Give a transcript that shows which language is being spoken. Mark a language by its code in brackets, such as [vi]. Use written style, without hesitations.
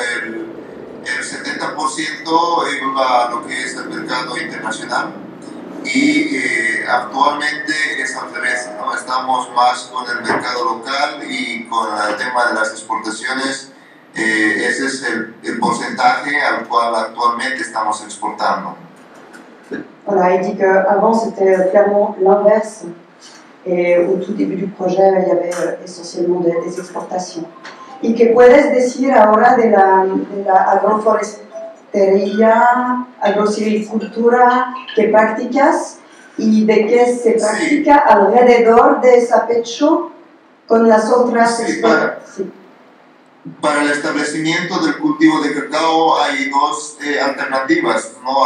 [es] El 70% iba a lo que es el mercado internacional, y actualmente es al revés, ¿no? Estamos más con el mercado local, y con el tema de las exportaciones, ese es el porcentaje al cual actualmente estamos exportando. [fr] Voilà, il dit qu'avant c'était clairement l'inverse, et au tout début du projet il y avait essentiellement des exportations. [es] ¿Y qué puedes decir ahora de la agroforestería, agrosilvicultura que practicas y de qué se practica alrededor de Sapecho con las otras? Sí, para el establecimiento del cultivo de cacao hay dos alternativas, ¿no?